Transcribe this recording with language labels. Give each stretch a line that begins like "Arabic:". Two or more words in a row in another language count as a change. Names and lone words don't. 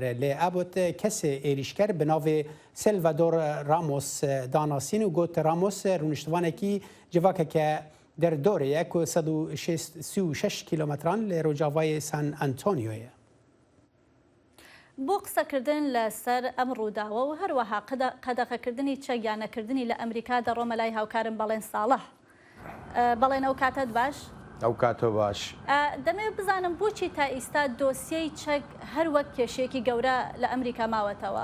Kurdish: Lê Abbott kesê êrişker bi navê Salvador Ramos danasîn û got Ramos rûniştivanekî civakeke derdorê ye ku 136 kilometran li rojavayê San Antonioye.
Central Kurdish: بۆ قسەکردن لەسەر ئەم ڕووداوە و هەروەها قەدەغەکردنی چەکیانەکردنی لە ئەمریکا دەڕۆمە لای هاوکارم بەڵێن ساڵح. بەڵێن ئەو کاتت باش؟ ئەو کاتۆ باش. دەمەوێت بزانم بۆچی تا ئێستا دۆسیەی چەک هەر وەک کێشەیەکی گەورە لە ئەمریکا ماوەتەوە؟